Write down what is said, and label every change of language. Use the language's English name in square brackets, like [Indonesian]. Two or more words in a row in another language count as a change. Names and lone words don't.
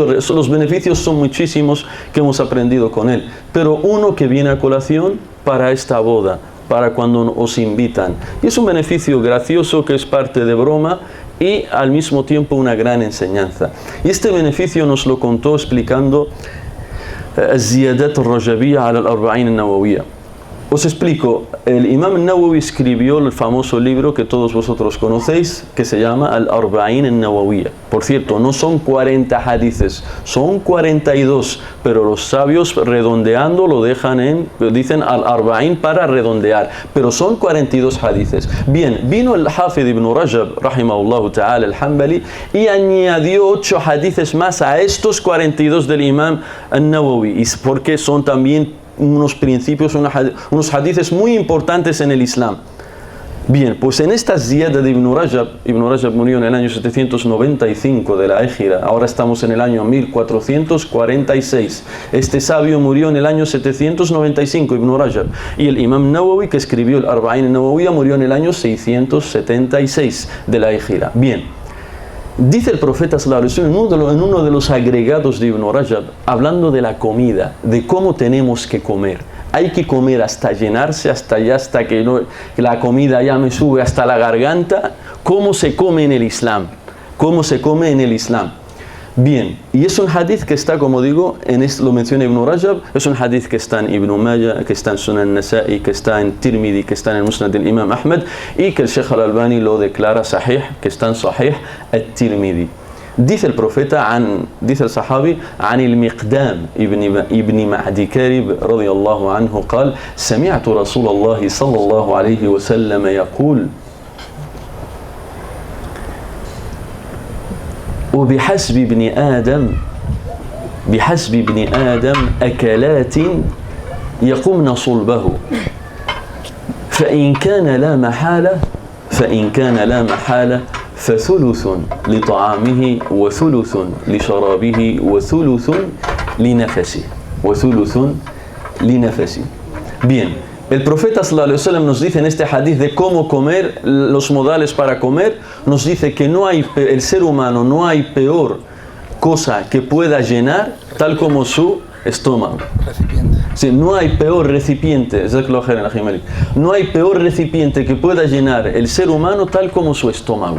[Spanish] Los beneficios son muchísimos que hemos aprendido con él, pero uno que viene a colación para esta boda, para cuando os invitan, y es un beneficio gracioso que es parte de broma y al mismo tiempo una gran enseñanza. Y este beneficio nos lo contó explicando Ziyadat al-Rajabiyya ala al-Arba'in al-Nawawiyya. Os explico, el Imam Nawawi escribió el famoso libro que todos vosotros conocéis, que se llama Al-Arba'in al-Nawawiyya. Por cierto, no son 40 hadices, son 42, pero los sabios redondeando lo dicen Al-Arba'in para redondear, pero son 42 hadices. Bien, vino el Hafid ibn Rajab, [Arabic] رحمه الله تعالى [Spanish] al-Hanbali, y añadió 8 hadices más a estos 42 del Imam al-Nawawi, porque son también unos principios, unos hadices muy importantes en el Islam. Bien, pues en esta ziyada de Ibn Rajab murió en el año 795 de la Égira, ahora estamos en el año 1446. Este sabio murió en el año 795, Ibn Rajab, y el Imam Nawawi, que escribió el Arba'in al-Nawawiyya, murió en el año 676 de la Égira. Bien, dice el profeta [Arabic] صلى الله عليه وسلم [Spanish] en uno de los agregados de Ibn Rajab, hablando de la comida, de cómo tenemos que comer. Hay que comer hasta llenarse, hasta que la comida ya me sube hasta la garganta. ¿Cómo se come en el Islam? ¿Cómo se come en el Islam? Bien, y es un hadith que está, como digo, lo menciona Ibn Rajab, es un hadith que está en Ibn Majah, que está en Sunan Nasa'i, que está en Tirmidhi, que está en el Musnad del Imam Ahmad, y que el Sheikh Al-Albani lo declara sahih, que está en Sahih al-Tirmidhi. Dice el profeta, dice el sahabi, [Arabic] عن المقدام ابن معدي كارب رضي الله عنه قال سمعت رسول الله صلى الله عليه وسلم يقول وبحسب ابن آدم أكلات يقمن صلبه فإن كان لا محالة فثلث لطعامه وثلث لشرابه وثلث لنفسه. [Spanish] Bien, el profeta [Arabic] صلى الله عليه وسلم [Spanish] nos dice en este hadith de cómo comer, los modales para comer, nos dice que el ser humano no hay peor cosa que pueda llenar tal como su estómago. Sí, no hay peor recipiente, no hay peor recipiente que pueda llenar el ser humano tal como su estómago.